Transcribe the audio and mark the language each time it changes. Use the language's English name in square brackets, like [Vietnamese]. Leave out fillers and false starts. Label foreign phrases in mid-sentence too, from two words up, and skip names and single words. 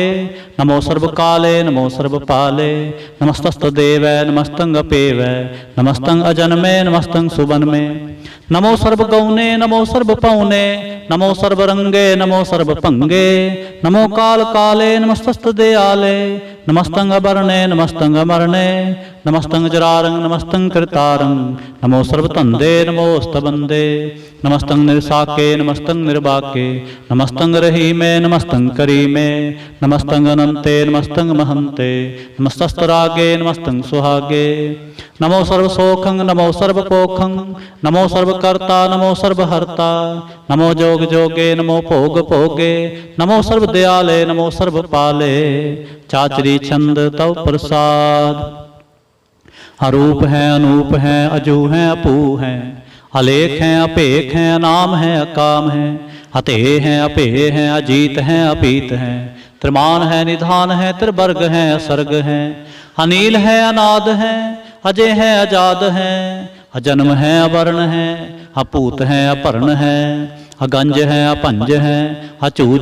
[Punjabi] ਨਮੋ ਸਰਬ ਕਾਲੇ, ਨਮੋ ਸਰਬ ਪਾਲੇ। ਨਮਸਤਸਤ ਦੇਵੈ, ਨਮਸਤੰ ਅਪੇਵੈ। ਨਮਸਤੰ ਅਜਨਮੇ, ਨਮਸਤੰ ਸੁਬਨਮੇ। ਨਮੋ ਸਰਬ ਗਉਨੇ, ਨਮੋ ਸਰਬ ਪਉਨੇ। ਨਮੋ ਸਰਬ ਰੰਗੇ, ਨਮੋ ਸਰਬ ਭੰਗੇ। ਨਮੋ ਕਾਲ ਕਾਲੇ, ਨਮਸਤਸਤ ਦਿਆਲੇ। ਨਮਸਤੰ ਅਬਰਣੇ, ਨਮਸਤੰ ਅਮਰਣੇ। ਨਮਸਤੰ ਜਰਾਰੰ ਨਮਸਤੰ ਕ੍ਰਿਤਾਰੰ ਨਮੋ ਸਰਬਤੰਦੇ ਨਮੋਸਤਬੰਦੇ ਨਮਸਤੰ ਨਿਰਸਾਕੇ ਨਮਸਤੰ ਨਿਰਬਾਕੇ ਨਮਸਤੰ ਰਹੀਮੇ ਨਮਸਤੰ ਕਰੀਮੇ ਨਮਸਤੰ ਅਨੰਤੇ ਨਮਸਤੰ ਮਹੰਤੇ ਨਮਸਤਸਤਰਾਗੇ ਨਮਸਤੰ ਸੁਹਾਗੇ ਨਮੋ ਸਰਬਸੋਖੰ ਨਮੋ ਸਰਬਪੋਖੰ ਨਮੋ ਸਰਬਕਰਤਾ ਨਮੋ ਸਰਬਹਰਤਾ ਨਮੋ ਜੋਗ ਜੋਗੇ ਨਮੋ ਭੋਗ ਭੋਗੇ ਨਮੋ ਸਰਬਦਿਆਲੇ ਨਮੋ ਸਰਬਪਾਲੇ ਚਾਚਰੀ ਛੰਦ ਤ੍ਵ ਪ੍ਰਸਾਦਿ। ਅਰੂਪ ਹੈ ਅਨੂਪ ਹੈ ਅਜੂ ਹੈ ਅਪੂ ਹੈ ਅਲੇਖ ਹੈਂ ਅਪੇਖ ਹੈਂ ਅਨਾਮ ਹੈਂ ਅਕਾਮ ਹੈਂ ਅਤੇਹ ਹੈਂ ਅਪੇਹ ਹੈਂ ਅਜੀਤ ਹੈਂ ਅਪੀਤ ਹੈਂ ਤ੍ਰਿਮਾਨ ਹੈ ਨਿਧਾਨ ਹੈ ਤ੍ਰਿਬਰਗ ਹੈਂ ਅਸਰਗ ਹੈਂ ਅਨੀਲ ਹੈ ਅਨਾਦਿ ਹੈ ਅਜੈ ਹੈ ਅਜਾਦ ਹੈ ਅਜਨਮ ਹੈ ਅਬਰਨ ਹੈ ਅਪੂਤ ਹੈ ਅਪਰਨ ਹੈ ਅਗੰਜ ਹੈ ਅਪੰਜ ਹੈ ਅਚੂਜ